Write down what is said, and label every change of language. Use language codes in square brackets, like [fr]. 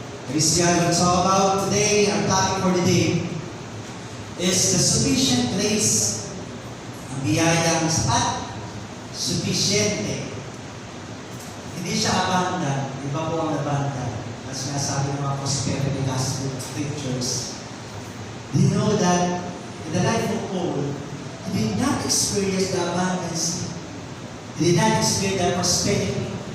[en] Christian, we'll talk about today, our topic for the day is the sufficient grace. [tl] Ang biyayang sapat, sufficiente. Hindi siya abundant, iba po ang abundant. As nga sabi ng mga prosperity gospel scriptures. [en] Do you know that in the life of Paul, he did not experience the abundance. He did not experience the prosperity.